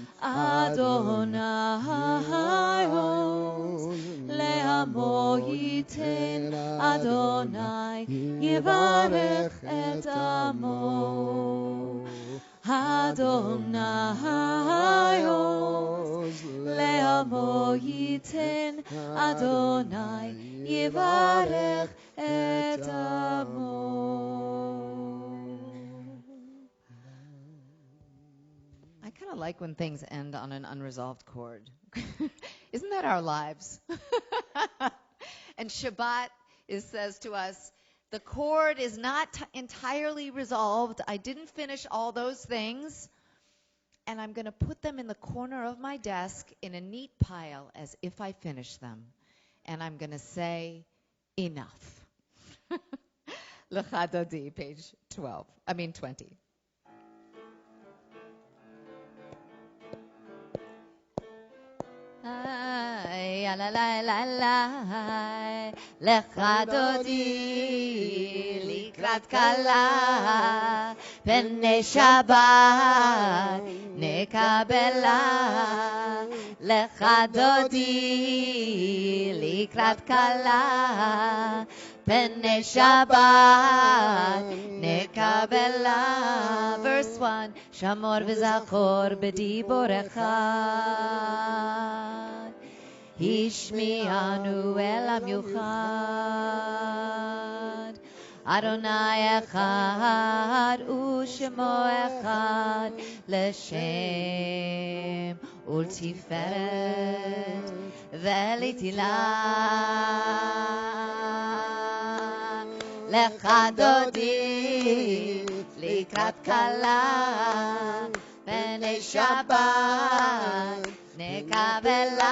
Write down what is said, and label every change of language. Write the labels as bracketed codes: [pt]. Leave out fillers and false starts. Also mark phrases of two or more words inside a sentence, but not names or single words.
[he] ה' עוז לעמו יתן ה' יברך את עמו. ה' עוז לעמו יתן ה' יברך את עמו. [en] I kind of like when things end on an unresolved chord. Isn't that our lives? And Shabbat says to us The chord is not entirely resolved. I didn't finish all those things. And I'm going to put them in the corner of my desk in a neat pile as if I finished them. And I'm going to say, enough. Lecha Dodi, page 20. La la la la la, [he] לכה דודי לקראת כלה פני שבת נקבלה. לכה דודי לקראת כלה פני שבת נקבלה. Verse 1, שמור וזכור בדיבורך. השמיענו אל המיוחד. ה' אחד ושמו אחד לשם ולתפארת ולתהלה. לכה דודי לקראת כלה פני שבת נקבלה.